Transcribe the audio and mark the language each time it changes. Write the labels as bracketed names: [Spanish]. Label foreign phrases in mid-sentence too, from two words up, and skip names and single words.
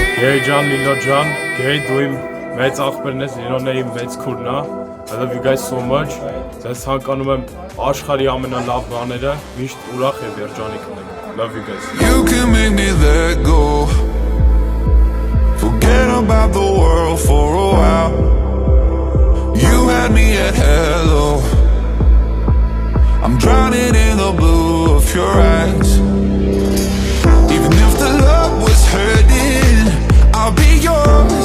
[Armenian] Գեյ ջան, Լիլո ջան, Գեյ դու իմ մեծ աղբերն ես, Լիլոն է իմ մեծ քուրն է։ [English] I love you guys so much. [Armenian] Ձեզ ցանկանում եմ աշխարհի ամենալավ բաները, միշտ ուրախ եւ երջանիկ լինեք։ [English] Love you guys. You can make me let go. Forget about the world for a while. You had me at hello. I'm drowning in the blue of your eyes. Even if the love was hurting, I'll be yours.